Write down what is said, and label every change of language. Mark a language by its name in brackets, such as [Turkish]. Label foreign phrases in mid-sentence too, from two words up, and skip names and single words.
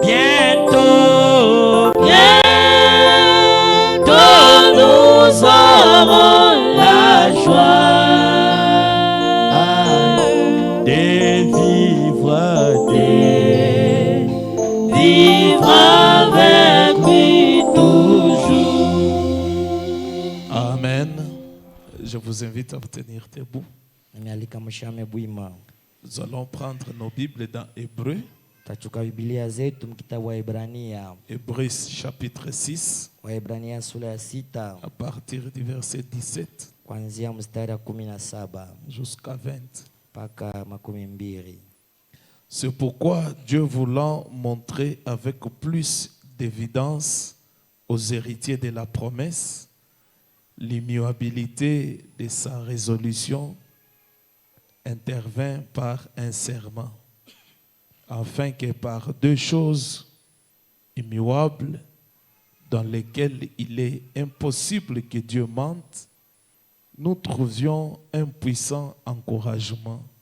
[French] Bientôt, nous aurons la joie de vivre avec lui toujours. Amen. Je vous invite à vous tenir debout. Nous allons prendre nos Bibles dans Hébreux. [Swahili] Tachuka Biblia zetu mkitabu wa Waebrania. [French] Hébreux chapitre 6. [Swahili] Waebrania sura ya 6. [French] À partir du verset 17. [Swahili] Kuanzia mstari wa 17 [French] jusqu'à 20. [Swahili] Mpaka 12. [French] C'est pourquoi Dieu voulant montrer avec plus d'évidence aux héritiers de la promesse l'immuabilité de sa résolution, intervint par un serment, afin que par deux choses immuables dans lesquelles il est impossible que Dieu mente, nous trouvions un puissant encouragement.